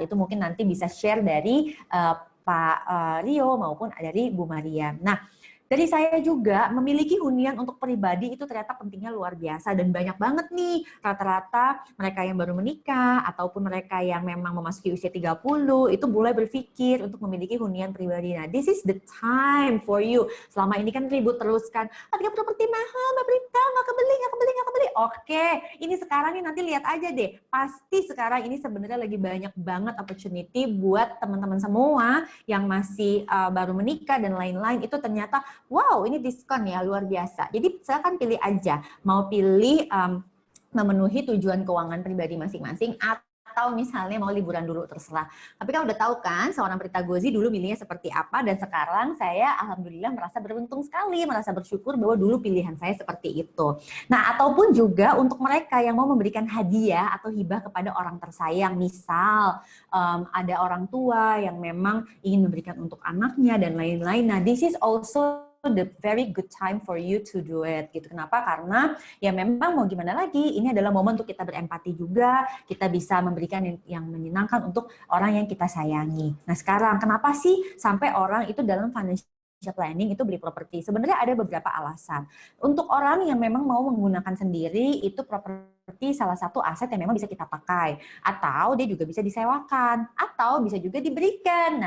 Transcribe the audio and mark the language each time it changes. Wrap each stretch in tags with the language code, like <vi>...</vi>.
<id>Itu mungkin nanti bisa share dari Pak Rio maupun dari Bu Mariam. Nah, dari saya juga memiliki hunian untuk pribadi itu ternyata pentingnya luar biasa dan banyak banget nih rata-rata mereka yang baru menikah ataupun mereka yang memang memasuki usia 30 itu mulai berpikir untuk memiliki hunian pribadi.</id> <en>Nah, this is the time for you.</en> <id>Selama ini kan ribut terus kan, harga properti mahal, Mbak Prita, nggak kebeli. Oke, ini sekarang nih nanti lihat aja deh. Pasti sekarang ini sebenarnya lagi banyak banget opportunity buat teman-teman semua yang masih baru menikah dan lain-lain. Itu ternyata wow ini diskon ya, luar biasa. Jadi silakan pilih aja, mau pilih memenuhi tujuan keuangan pribadi masing-masing atau misalnya mau liburan dulu, terserah. Tapi kan udah tahu kan seorang Prita Gozi dulu milihnya seperti apa, dan sekarang saya alhamdulillah merasa beruntung sekali, merasa bersyukur bahwa dulu pilihan saya seperti itu. Nah, ataupun juga untuk mereka yang mau memberikan hadiah atau hibah kepada orang tersayang, misal ada orang tua yang memang ingin memberikan untuk anaknya dan lain-lain.</id> <en>Nah, this is also the very good time for you to do it gitu.</en> <id>Kenapa? Karena ya memang mau gimana lagi, ini adalah momen untuk kita berempati juga, kita bisa memberikan yang menyenangkan untuk orang yang kita sayangi. Nah sekarang kenapa sih sampai orang itu dalam financial planning itu beli properti? Sebenarnya ada beberapa alasan. Untuk orang yang memang mau menggunakan sendiri, itu properti salah satu aset yang memang bisa kita pakai, atau dia juga bisa disewakan, atau bisa juga diberikan.</id>